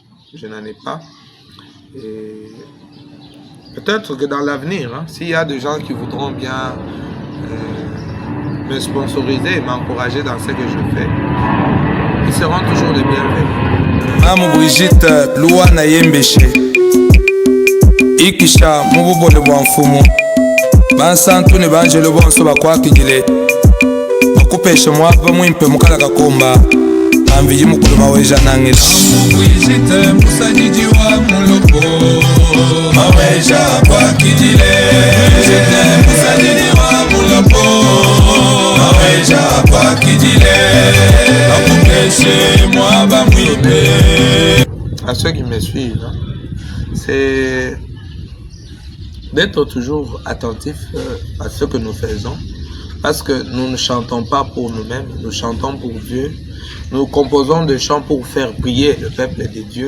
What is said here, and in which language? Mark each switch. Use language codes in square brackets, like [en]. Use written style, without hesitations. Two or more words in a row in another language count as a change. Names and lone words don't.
[fr] Je n'en ai pas. Et peut-être que dans l'avenir, hein, s'il y a des gens qui voudront bien me sponsoriser et m'encourager dans ce que je fais, ils seront toujours les bienvenus. Maman Brigitte, [lua] Louana Yembeshe, Ikisha, Mubobole Bonfumo, Bansantu ne Banjelo Bonso Bakwakigile, Bakupesha Mwapa Mwimpe Mukala Komba, Ambi Mukulu Weja Nangila. Brigitte, Musajiji wa Muloko, Maweja Kwakigile, Brigitte, Musajiji wa Muloko, Maweja Kwakigile, Bakupesha Mwapa Mwimpe. [fr] À ceux qui me suivent, hein, c'est d'être toujours attentif à ce que nous faisons, parce que nous ne chantons pas pour nous-mêmes, nous chantons pour Dieu. Nous composons des chants pour faire prier le peuple de Dieu.